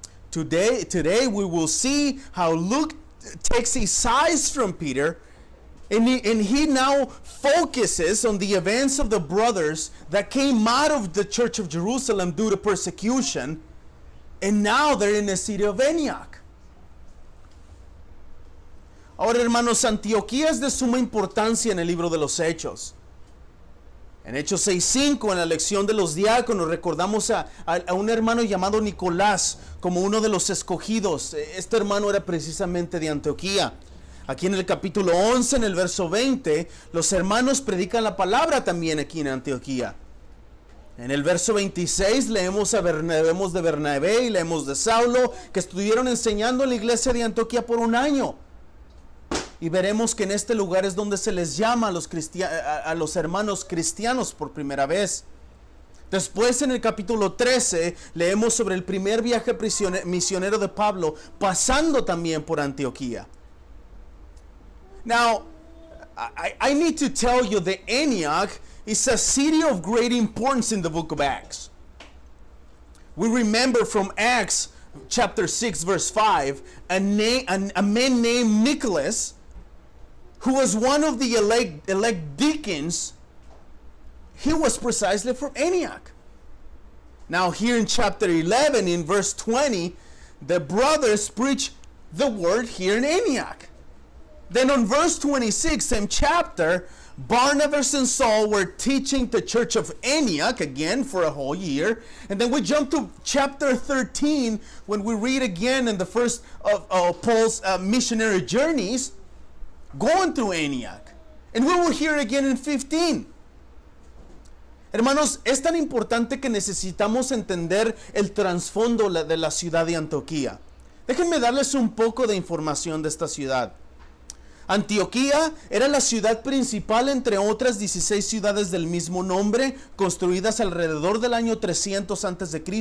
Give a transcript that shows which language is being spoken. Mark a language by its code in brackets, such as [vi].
[en] Today we will see how Luke takes his eyes from Peter and he now focuses on the events of the brothers that came out of the church of Jerusalem due to persecution, and now they're in the city of Antioch. [es] Ahora, hermanos, Antioquía es de suma importancia en el libro de los Hechos. En Hechos 6:5, en la lección de los diáconos, recordamos a un hermano llamado Nicolás como uno de los escogidos. Este hermano era precisamente de Antioquía. Aquí en el capítulo 11, en el verso 20, los hermanos predican la palabra también aquí en Antioquía. En el verso 26 leemos de Bernabé y leemos de Saulo, que estuvieron enseñando en la iglesia de Antioquía por un año. Y veremos que en este lugar es donde se les llama a los hermanos cristianos por primera vez. Después, en el capítulo 13, leemos sobre el primer viaje misionero de Pablo, pasando también por Antioquía. [en] Now, I need to tell you that Antioch is a city of great importance in the book of Acts. We remember from Acts chapter 6, verse 5, a man named Nicholas, who was one of the elect deacons. He was precisely from Antioch. Now here in chapter 11, in verse 20, the brothers preach the word here in Antioch. Then on verse 26, same chapter, Barnabas and Saul were teaching the church of Antioch again for a whole year. And then we jump to chapter 13 when we read again in the first of Paul's missionary journeys going through Antioch. And we will hear again in 15. [es] Hermanos, es tan importante que necesitamos entender el trasfondo de la ciudad de Antioquía. Déjenme darles un poco de información de esta ciudad. Antioquía era la ciudad principal entre otras 16 ciudades del mismo nombre, construidas alrededor del año 300 a.C.